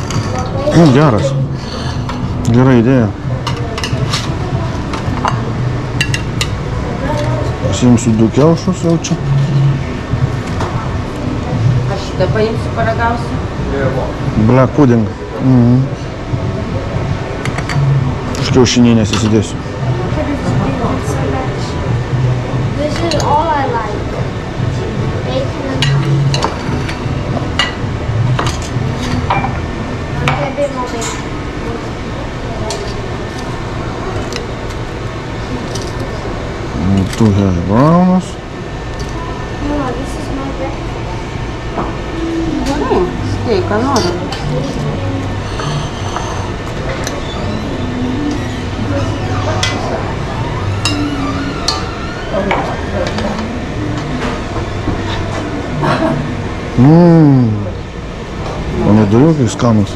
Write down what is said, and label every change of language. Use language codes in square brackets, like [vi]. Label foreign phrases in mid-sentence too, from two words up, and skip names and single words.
[lt] Nu, geras. Gera idėja. Pasiimsiu 2 kiaušus jau čia. Aš šitą paimsiu, paragausiu. [en] Black pudding. [lt] Aš kiaušininės įsidėsiu. [en] This is all I like. Bacon and ham. A bit more bacon. Tu hash browns. No, this is my breakfast. [lt] Gerai, steiką noriu. O neduriukai skanus.